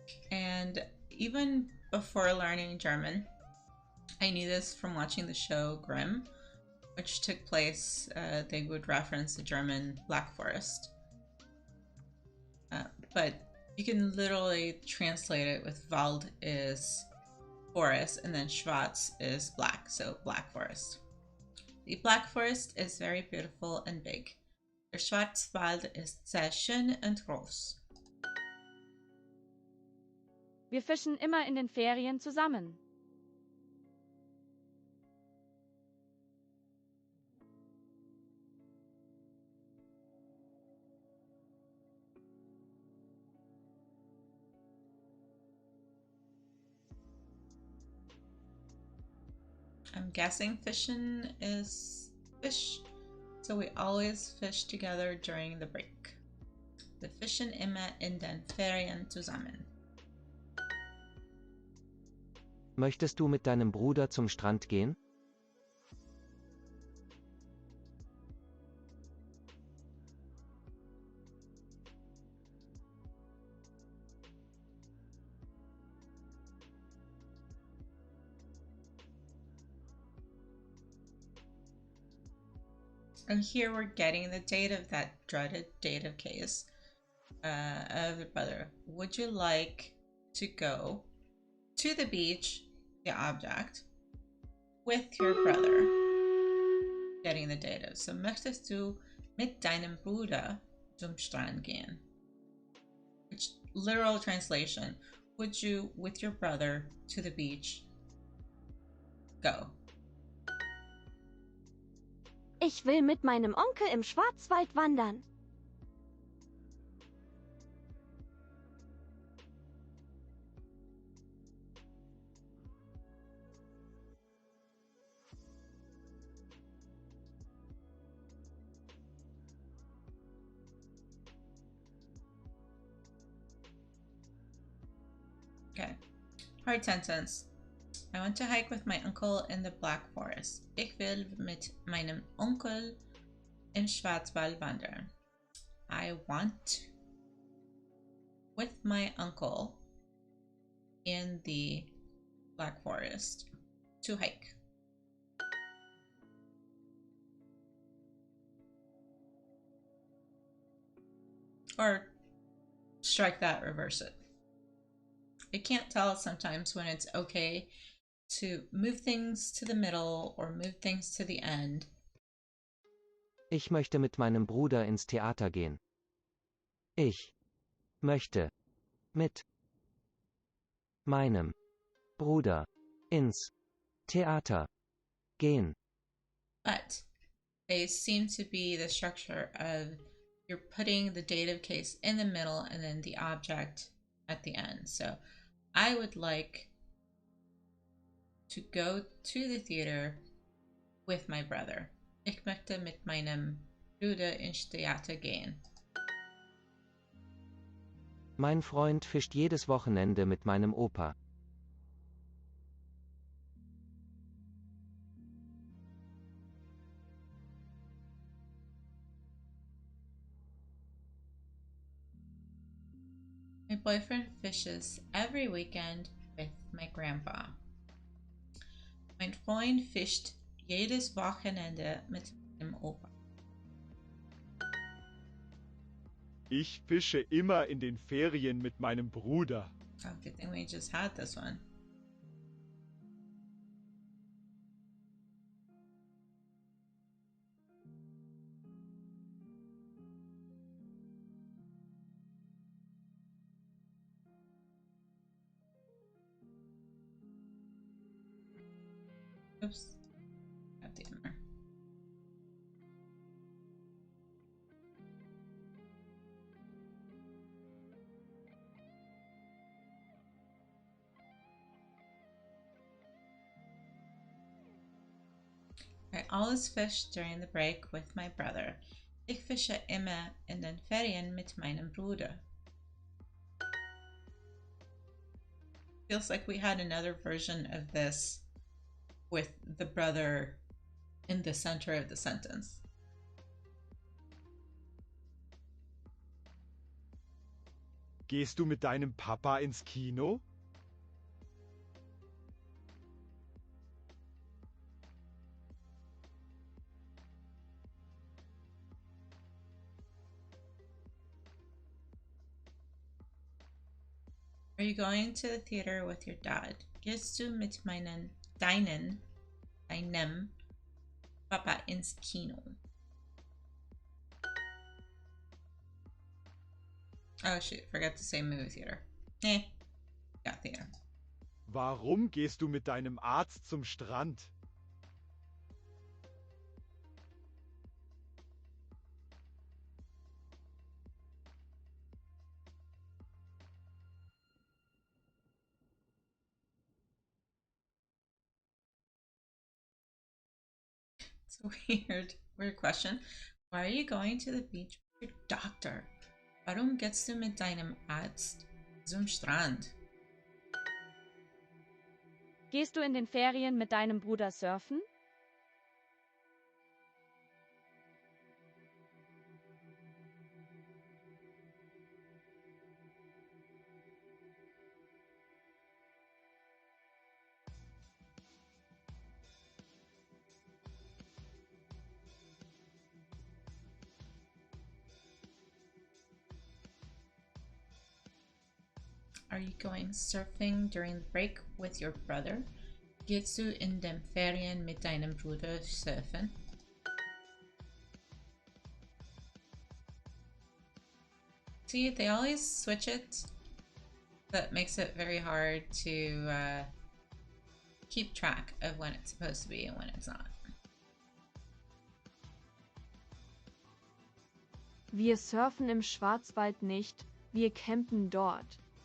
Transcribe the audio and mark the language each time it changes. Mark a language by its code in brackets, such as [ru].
[en] And even before learning German, I knew this from watching the show Grimm, which took place, they would reference the German Black Forest. But you can literally translate it with Wald is forest and then Schwarz is black, so Black Forest. The Black Forest is very beautiful and big. [de] Der Schwarzwald ist sehr schön und groß. Wir fischen immer in den Ferien zusammen. [en] I'm guessing fishing is fish, so we always fish together during the break. [de] Wir fischen immer in den Ferien zusammen. Möchtest du mit deinem Bruder zum Strand gehen? [en] And here we're getting the date of that dreaded dative case of the brother. Would you like to go to the beach, the object, with your brother? Getting the dative. So möchtest du mit deinem Bruder zum Strand gehen? Which literal translation, would you with your brother to the beach go? [de] Ich will mit meinem Onkel im Schwarzwald wandern. [en] Okay. Hard sentence. I want to hike with my uncle in the Black Forest. [de] Ich will mit meinem Onkel im Schwarzwald wandern. [en] I want with my uncle in the Black Forest to hike. Or strike that, reverse it. I can't tell sometimes when it's okay to move things to the middle or move things to the end. [de] Ich möchte mit meinem Bruder ins Theater gehen. Ich möchte mit meinem Bruder ins Theater gehen. [en] But they seem to be the structure of you're putting the dative case in the middle and then the object at the end. So I would like to go to the theater with my brother. [de] Ich möchte mit meinem Bruder ins Theater gehen. Mein Freund fischt jedes Wochenende mit meinem Opa. [en] My boyfriend fishes every weekend with my grandpa. [de] Mein Freund fischt jedes Wochenende mit meinem Opa. Ich fische immer in den Ferien mit meinem Bruder. [en] Oh, good thing we just had this one. Oops. Got the error. I always fish during the break with my brother. [de] Ich fische immer in den Ferien mit meinem Bruder. [en] Feels like we had another version of this with the brother in the center of the sentence. [de] Gehst du mit deinem Papa ins Kino? [en] Are you going to the theater with your dad? [de] Gehst du mit deinem Papa ins Kino? [en] Oh shoot, forgot to say movie theater. Got theater. Warum gehst du mit deinem Arzt zum Strand? It's a weird question. Why are you going to the beach with your doctor? [de] Warum gehst du mit deinem Arzt zum Strand? Gehst du in den Ferien mit deinem Bruder surfen? [en] Are you going surfing during the break with your brother? [de] Gehst du in den Ferien mit deinem Bruder surfen? [en] See, they always switch it. That makes it very hard to keep track of when it's supposed to be and when it's not. [de] Wir surfen im Schwarzwald nicht, wir campen dort.